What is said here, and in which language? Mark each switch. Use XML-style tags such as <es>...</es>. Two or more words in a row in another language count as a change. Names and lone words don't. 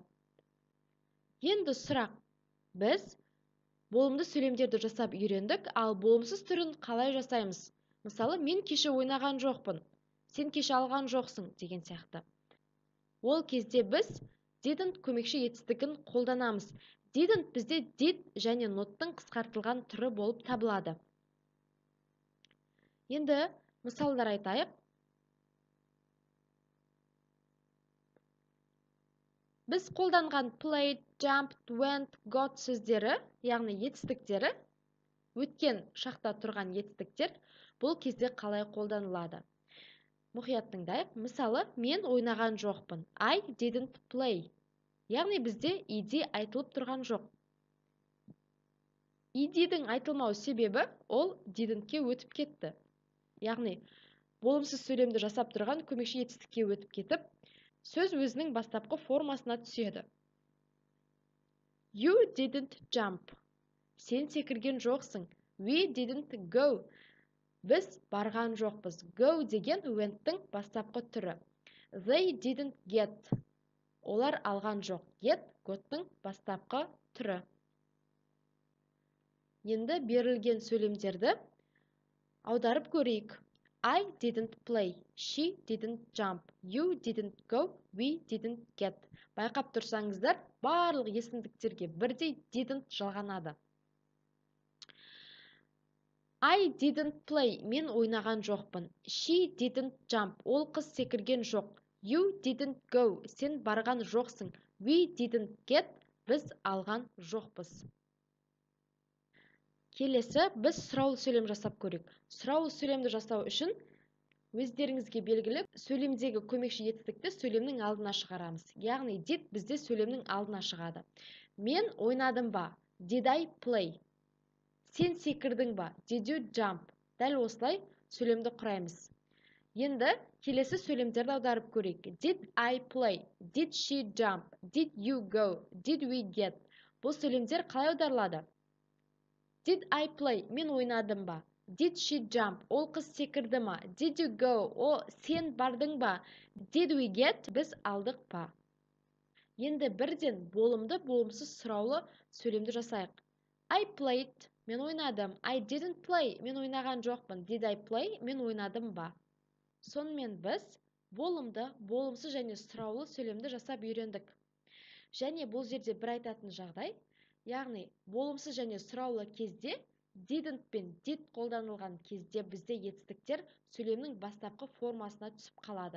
<kk>Енді сұрақ, біз болымды сөйлемдерді жасап үйрендік, ал болымсыз түрін қалай жасаймыз? Мысалы, мен кеше ойнаған жоқпын, сен кеше алған жоқсың деген сияқты. Ол кезде біз didn't көмекші етістігін қолданамыз. Didn't бізде did және not'тың қысқартылған түрі болып табылады. Енді мысалдар айтайық. Біз қолданған</kk> <en>played, jumped, went, got</en> <kk>сөздері, яғни етістіктері, өткен шақта тұрған етістіктер, бұл кезде қалай қолданылады? Мұқият тыңдайық. Мысалы, мен ойнаған жоқпын.</kk> <en>I didn't play.</en> <kk>Яғни бізде ed айтылып тұрған жоқ. Ed'дің айтылмау себебі ол didn't-ке өтіп кетті. Яғни болымсыз сөйлемді жасап тұрған көмекші етістікке өтіп кетіп, сөз өзінің бастапқы формасына түседі.</kk> <en>You didn't jump.</en> <kk>Сен секірген жоқсың.</kk> <en>We didn't go.</en> <kk>Біз барған жоқпыз. Go деген went-тің бастапқы түрі.</kk> <en>They didn't get.</en> <kk>Олар алған жоқ.</kk> <en>Get, got-</en> <kk>тың бастапқы түрі. Енді берілген сөйлемдерді аударып көрейік.</kk> <en>I didn't play. She didn't jump. You didn't go. We didn't get.</en> <kk>Байқап тұрсаңыздар, барлық есімдіктерге бірдей didn't жалғанады.</kk> <en>I didn't play.</en> <kk>Мен ойнаған жоқпын.</kk> <en>She didn't jump.</en> <kk>Ол қыз секірген жоқ.</kk> <en>You didn't go.</en> <kk>Сен барған жоқсың.</kk> <en>We didn't get.</en> <kk>Біз алған жоқпыз. Келесі, біз сұраулы сөйлем жасап көрейік. Сұраулы сөйлемді жасау үшін өздеріңізге белгілі сөйлемдегі көмекші етістікті сөйлемнің алдына шығарамыз. Яғни did бізде сөйлемнің алдына шығады. Мен ойнадым ба?</kk> <en>Did I play?</en> <kk>Сен секірдің ба?</kk> <en>Did you jump?</en> <kk>Дәл осылай сөйлемді құраймыз. Енді келесі сөйлемдерді аударып көрейік.</kk> <en>Did I play? Did she jump? Did you go? Did we get?</en> <kk>Бұл сөйлемдер қалай аударылады?</kk> <en>Did I play?</en> <kk>Мен ойнадым ба?</kk> <en>Did she jump?</en> <kk>Ол қыз секірді ма?</kk> <en>Did you go?</en> <kk>Сен бардың ба?</kk> <en>Did we get?</en> <kk>Біз алдық па? Енді бірден болымды, болымсыз сұраулы сөйлемді жасайық.</kk> <en>I played.</en> <kk>Мен ойнадым.</kk> <en>I didn't play.</en> <kk>Мен ойнаған жоқпын.</kk> <en>Did I play?</en> <kk>Мен ойнадым ба? Сонымен біз болымды, болымсыз және сұраулы сөйлемді жасап үйрендік. Және бұл жерде бір айтатын жағдай, яғни болымсыз және сұраулы кезде didn't пен did қолданылған кезде бізде етістіктер сөйлемнің бастапқы формасына түсіп қалады.</kk>